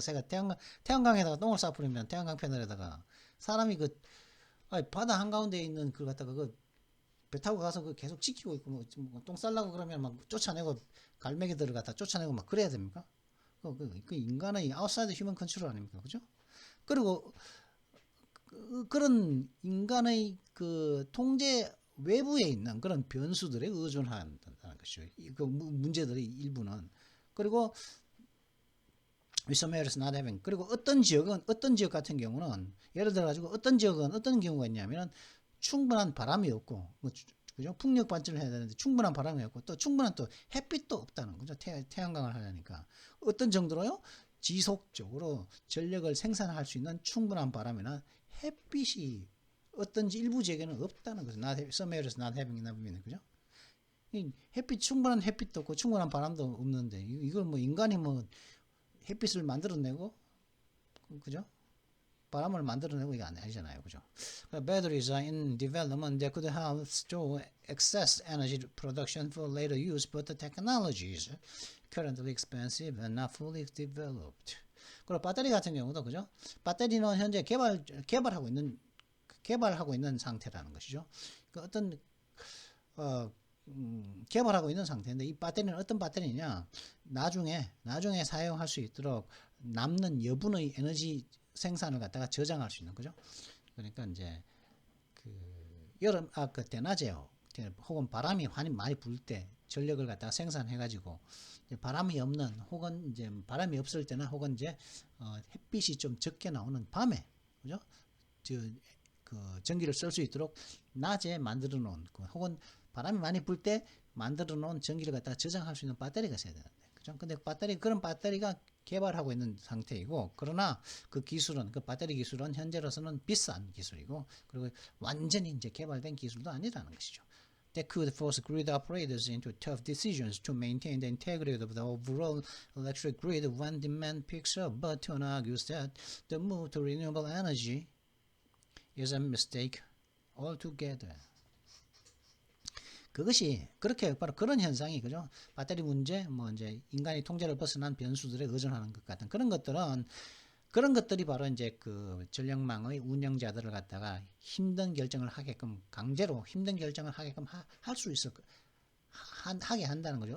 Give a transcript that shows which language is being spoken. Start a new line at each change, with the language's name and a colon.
Korean: 새가 태양광에다가 똥을 싸버리면 태양광 패널에다가 사람이 그 아니, 바다 한가운데 있는 그 갖다가 그 배 타고 가서 그 계속 지키고 있고 뭐똥 쌀라고 그러면 막 쫓아내고 갈매기들을 갖다 쫓아내고 막 그래야 됩니까? 그 인간의
English: 아웃사이드 휴먼 컨트롤
Korean: 아닙니까? 그죠? 그리고 그런 인간의 그 통제 외부에 있는 그런 변수들에 의존한다는 것이죠. 그 문제들의 일부는. 그리고
English: with some areas not having.
Korean: 그리고 어떤 지역 같은 경우는 예를 들어 가지고 어떤 지역은 어떤 경우가 있냐면은 충분한 바람이 없고 그죠? 풍력 발전을 해야 되는데 충분한 바람이 없고 또 충분한 또 햇빛도 없다는 거죠. 태양광을 하려니까 어떤 정도로요? 지속적으로 전력을 생산할 수 있는 충분한 바람이나 햇빛이 어떤지 일부 지역에는 없다는 거죠.
English: Some areas not having
Korean: 나 보면 그죠? 충분한 햇빛도 없고 충분한 바람도 없는데 이걸 뭐 인간이 뭐 햇빛을 만들어내고 그죠? 바람을 만들어내고 이게 아니잖아요, 그죠?
English: Batteries are in development that could help store excess energy production for later use, but the technology is currently expensive and not fully developed.
Korean: 그리고 배터리 같은 경우도 그죠? 배터리는 현재 개발하고 있는 상태라는 것이죠. 그 어떤 개발하고 있는 상태인데 이 배터리는 어떤 배터리냐? 나중에 사용할 수 있도록 남는 여분의 에너지 생산을 갖다가 저장할 수 있는 거죠. 그러니까 이제 그 그 대낮에요. 혹은 바람이 많이 불 때 전력을 갖다가 생산해 가지고 바람이 없는 혹은 이제 바람이 없을 때나 혹은 이제 햇빛이 좀 적게 나오는 밤에 그죠? 그 전기를 쓸 수 있도록 낮에 만들어 놓은 혹은 바람이 많이 불 때 만들어 놓은 전기를 갖다가 저장할 수 있는 배터리가 있어야 되는데 그죠? 근데 그런 배터리가 개발하고 있는 상태이고 그러나 그 배터리 기술은 현재로서는 비싼 기술이고 그리고 완전히 이제 개발된 기술도 아니라는 것이죠.
English: That could force grid operators into tough decisions to maintain the integrity of the overall electric grid when demand picks up. But Tun argues that the move to renewable energy is a mistake altogether.
Korean: 그것이 그렇게 바로 그런 현상이 그죠? 배터리 문제, 뭐 이제 인간이 통제를 벗어난 변수들에 의존하는 것 같은 그런 것들이 바로 이제 그 전력망의 운영자들을 갖다가 힘든 결정을 하게끔 강제로 힘든 결정을 하게끔 할 수 있을 하게 한다는 거죠.